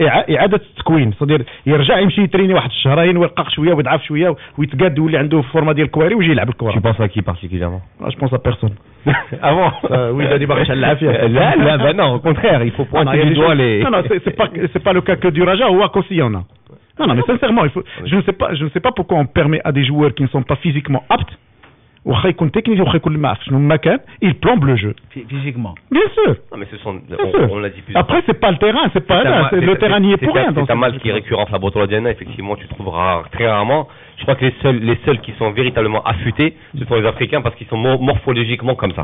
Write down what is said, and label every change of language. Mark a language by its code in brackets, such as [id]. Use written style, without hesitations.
[ar] إعادة التكوين صدير يرجع يمشي يتريني واحد الشهرين ويرقق شوية ويضعف شوية ويتقاد ويولي عنده فورما ديال الكواري ويجي يلعب الكورة. [fr] Tu penses à qui particulièrement? Je pense à personne. Ah bon? Oui, il a dit [ar] باغي العافية. [fr] Là, ben non, au contraire, il faut pointer du doigt les. Non, c'est pas le cas que du Raja ou aussi il y en a. Non, mais sincèrement, je ne sais pas pourquoi on permet à des joueurs qui ne sont pas physiquement aptes [ar] واخا يكون تكنيك واخا يكون ما عرفتش شنو ما كان [fr] il plombe le jeu physiquement. Bien sûr. Non, mais ce sont, on l'a dit plusieurs Après c'est pas le terrain, c'est pas là, le terrain n'y est pour rien. C'est un mal qui est récurrent la Botoladiana, effectivement, tu trouveras très rarement. Je crois que les seuls qui sont véritablement affûtés, ce sont les Africains parce qu'ils sont morphologiquement comme ça.